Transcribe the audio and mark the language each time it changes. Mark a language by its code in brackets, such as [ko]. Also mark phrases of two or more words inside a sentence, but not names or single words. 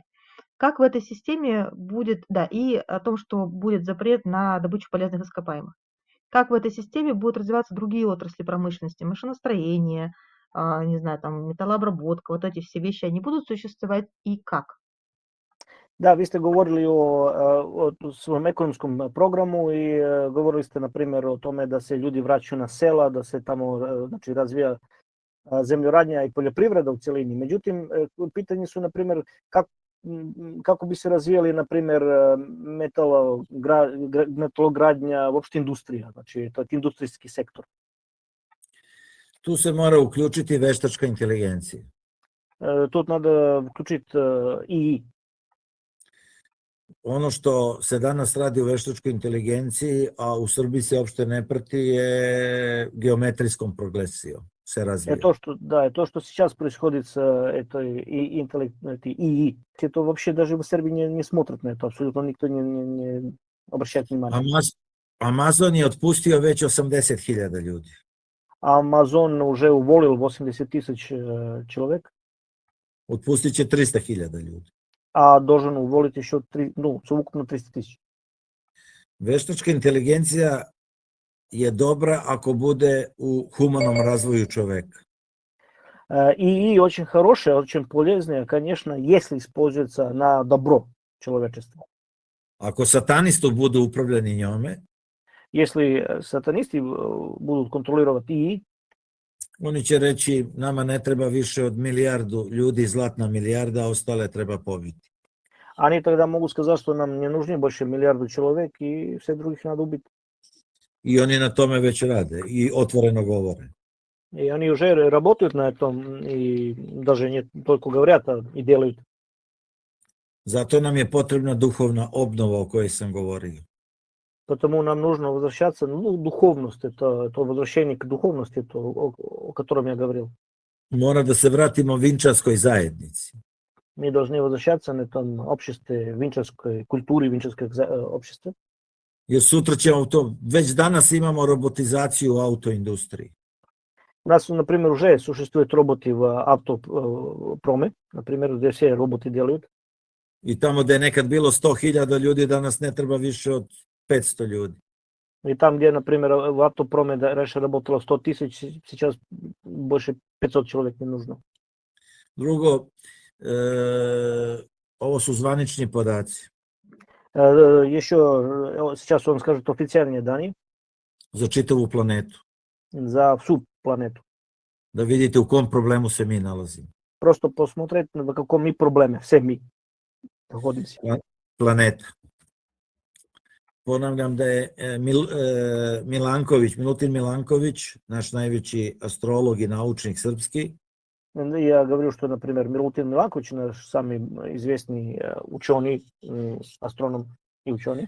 [ru] Как в этой системе будет, да, и о том, что будет запрет на добычу полезных ископаемых. Как в этой системе будут развиваться другие отрасли промышленности, машиностроение, не знаю, там, металлообработка, вот эти все вещи, они будут существовать и как? Да, [sr] vi ste govorili o svom ekonomskom programu i govorili ste, na primjer, o tome da se ljudi vraćaju na sela, da se tamo znači, razvija zemljoradnja i poljoprivreda u cjelini. Međutim, pitanje su, na primjer, kako bi se razvijali, na primjer, metalogradnja, uopšte industrija, znači to je industrijski sektor. Tu se mora uključiti veštačka inteligencija. [ru] Тут надо включить ИИ. [sr] Ono što se danas radi u veštačkoj inteligenciji, a u Srbiji se uopšte ne prati, je geometrijskom progresijom se razvija. [ru] То, что сейчас происходит с этой ИИ, это вообще даже в Сербии не смотрят на это, абсолютно никто не обращает внимания. [sr] Amazon je otpustio već 80.000 ljudi. [ru] Amazon уже уволил 80 тысяч человек, [sr] Otpustit će 300.000 ljudi. [ru] а должен уволить еще совокупно 300 тысяч. [sr] Veštačka inteligencija je dobra ako bude u humanom razvoju čoveka. [ru] ИИ очень хорошая, очень полезная, конечно, если используется на добро человечества. [sr] Ako satanistu budu upravljani njome, [ru] Если сатанисты будут контролировать ИИ, [sr] oni će reći nama ne treba više od milijardu ljudi, zlatna milijarda, a ostale treba pobiti. [ru] они тогда могут сказать, что нам не нужны больше миллиарда человек, и всех других надо убить. [sr] I oni na tome već rade i otvoreno govore. [ru] И они уже работают на этом, и даже не только говорят, а и делают. [sr] Zato nam je potrebna duhovna obnova o kojoj sam govorio. [ru] Потому нам нужно возвращаться, духовность, это возвращение к духовности, это, о котором я говорил. [sr] Mora da se vratimo vinčarskoj zajednici. [ru] Мы должны возвращаться на этом обществе, винчерской культуре, винчерское общество. [sr] Jer sutra ćemo to, već danas imamo robotizaciju u autoindustriji. [ru] У нас, например, уже существуют роботы в автопроме, например, где все роботы делают. [sr] I tamo gde je nekad bilo 100.000 ljudi, danas ne treba više od 500 ljudi. [ru] И там, где, например, в автопроме раньше работало 100 тысяч, сейчас больше 500 человек не нужно. [sr] Drugo, ovo su zvanični podaci. [ru] Еще сейчас он скажет официальные данные [sr] Za čitavu planetu. [ru] за всю планету. [sr] Da vidite u kom problemu se mi nalazimo. [ru] Просто посмотреть, в каком мы проблеме, все мы находимся. [sr] Planeta. Ponavljam da je Milutin Milanković, naš najveći astrolog i naučnik srpski, [ru] Я говорю, что, например, Милутин Миланкович, наш самый известный ученый, астроном и ученый,